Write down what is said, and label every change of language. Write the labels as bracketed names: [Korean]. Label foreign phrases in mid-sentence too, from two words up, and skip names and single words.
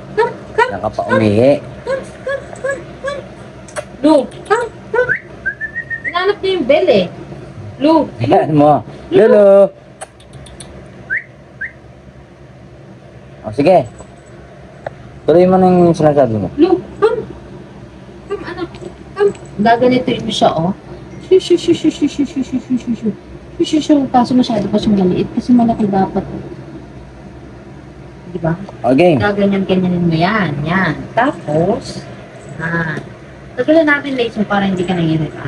[Filipino] Nakapa-umihi. [English] Lu, come. [Filipino] Hinanap niya yung bell eh. Lu. Yan mo. Lulu. O, sige. Tuloy mo na yung sinasabi mo. Lu, [English] come. Come, [Filipino] anak. Come. Gaganituin mo siya, oh. Shoo. Kaso masyado pa siyang maliit kasi malaki dapat. Diba? Okay. Gaganyan-ganyanin mo yan. Tapos, Tagalan natin later para hindi ka nanginig, anak.